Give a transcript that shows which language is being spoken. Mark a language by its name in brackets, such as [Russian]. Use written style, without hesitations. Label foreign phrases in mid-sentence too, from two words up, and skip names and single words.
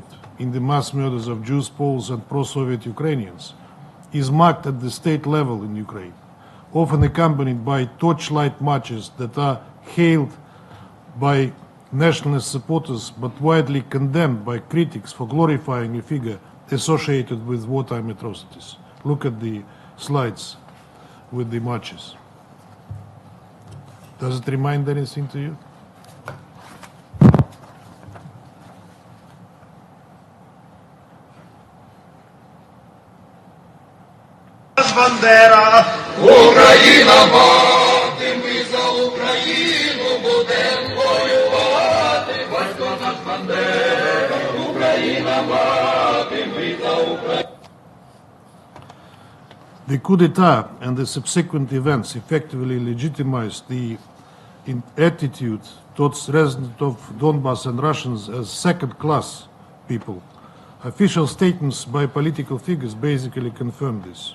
[English] in the mass murders of Jews, Poles, and pro-Soviet Ukrainians, is marked at the state level in Ukraine, often accompanied by torchlight marches that are hailed by nationalist supporters but widely condemned by critics for glorifying a figure associated with wartime atrocities. Look at the slides with the marches. Does it remind anything to you? [Ukrainian] Бандера! Україна мати, ми за Україну будем воювати. Батько наш Бандера, Україна мати, ми за Україну. [English] The coup d'etat and the subsequent events effectively legitimized the attitude towards residents of Donbass and Russians as second-class people. Official statements by political figures basically confirmed this.